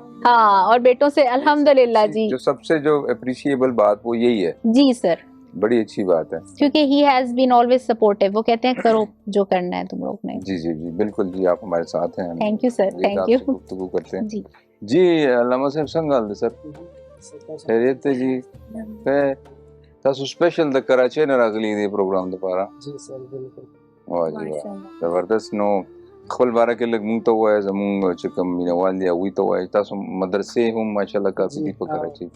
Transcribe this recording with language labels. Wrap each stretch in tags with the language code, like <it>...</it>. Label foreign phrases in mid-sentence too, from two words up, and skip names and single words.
<ur>ہاں, اور بیٹوں سے الحمدللہ جی, جو سب سے جو اپریشیبل بات وہ یہی ہے. جی سر, بڑی اچھی بات ہے کیونکہ</ur> <en>he has been always supportive.</en> <ur>وہ کہتے ہیں کرو جو کرنا ہے تم لوگ نے. جی جی جی بالکل جی, آپ ہمارے ساتھ ہیں.</ur> <en>thank you sir, thank you.</en> <ur>گفتگو کرتے ہیں جی جی.</ur> <ps>علامہ صاحب څنګه حال دی سر؟ خیریت دی جی. تاسو سپیشل د کراچۍ نه راغلي دی پروګرام لپاره؟ جی سر بالکل. واه جی واه, زبردست. نو خپل باره کې لږ مونږ ته ووایه, زمونږ چې کوم مینوال دي هغوی ته ووایه. تاسو مدرسې هم ماشاءالله کافي دي په کراچۍ.</ps>